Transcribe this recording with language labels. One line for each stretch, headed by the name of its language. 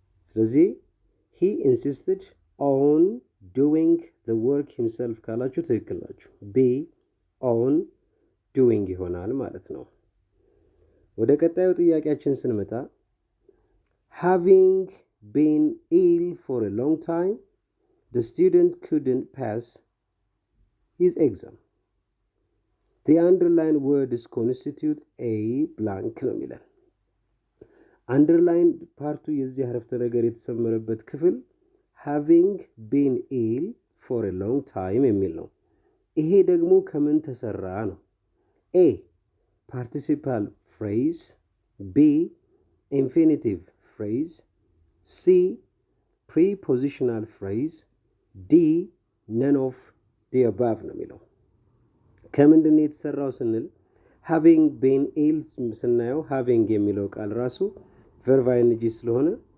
English: ስለዚህ he insisted on doing the work himself
Amharic: ካላችሁ ትክክል ናችሁ።
English: B on doing
Amharic: ይሆናል ማለት ነው። ወደ ቀጣዩ ጥያቄያችን ስንመጣ
English: having been ill for a long time the student couldn't pass his exam. The underlined words constitute a blank
Amharic: ነው የሚለን። አንደርላይን ፓርቱ የዚህ አረፍተ ነገር የተሰመረበት ክፍል
English: having been ill for a long time
Amharic: የሚል ነው። ይሄ ደግሞ ከምን ተሰራ ነው?
English: A participial phrase, B infinitive phrase, C prepositional phrase, D none of the above
Amharic: ነው የሚለው። ከምንድን ነው የተሰራው ስንል
English: having been ill ስናየው having
Amharic: የሚለው ቃል ራሱ
English: verb ing ስለሆነ